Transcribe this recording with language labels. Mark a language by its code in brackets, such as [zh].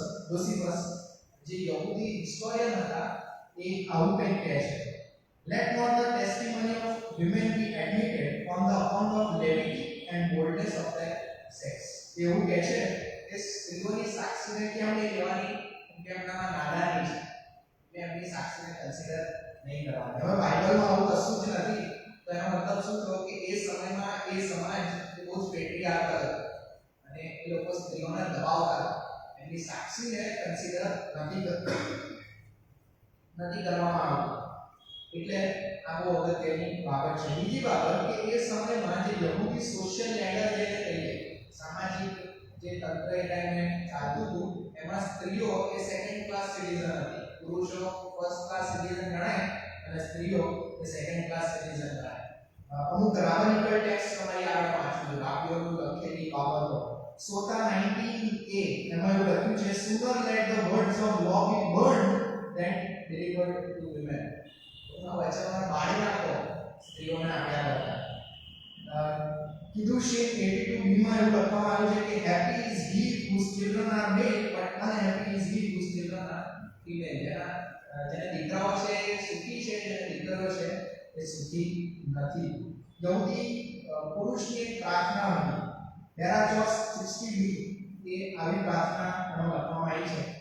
[gu] જોસેફસ જે યહૂદી હિસ્ટોરિયન હતા એ આવું કંઈક કહે છે. [en] Let not the testimony of women be admitted on the account of levity and boldness of their sex. [gu] એવું કહે છે કે સ્ત્રીઓની સાક્ષીને કેમ નહીં લેવાની? કેમ એમનામાં નાદાની છે, એમની સાક્ષીને કન્સિડર નહીં કરવાની. હવે બાઇબલમાં આવું કશું જ નથી, તો એનો મતલબ શું થયો કે એ સમયમાં એ સમાજ બહુ જ પેટ્રિયાર્કલ હતો અને એ લોકો સ્ત્રીઓને દબાવતા, એમની સાક્ષીને કન્સિડર નથી કરવામાં આવતું. એટલે આ બહુ અગત્યની બાબત છે. બીજી બાબત કે એ સમયમાં જે યહૂદી સોશિયલ લેડર જેને કહીએ, સામાજિક જે તંત્ર એ ટાઈમે ચાલતું હતું એમાં સ્ત્રીઓ એ સેકન્ડ ક્લાસ સિટીઝન હતી. પુરુષો ફર્સ્ટ ક્લાસ સિટીઝન ગણાય અને સ્ત્રીઓ એ સેકન્ડ ક્લાસ સિટીઝન ગણાય. અમુક રાબનિકલ ટેક્સ્ટ તમારી આગળ વાંચજો, રાબીઓનું લખેલી બાબતો. સોતા 19a એમાં એવું લખ્યું છે, [en] sooner let the words of law be burned than delivered to women. [gu] આ વચનમાં બાળી નાખો સ્ત્રીઓને આપ્યા હતા. કીધું છે 82b માં એવું લખવામાં આવ્યું છે કે [en] happy is he whose children are male but unhappy is he whose children are female. [gu] જેને દીકરાઓ છે એ સુખી છે, જેને દીકરીઓ છે એ સુખી નથી. યહૂદી પુરુષની પ્રાર્થના હતી. હેરાચોસ 60b એ આવી પ્રાર્થના લખવામાં આવી છે.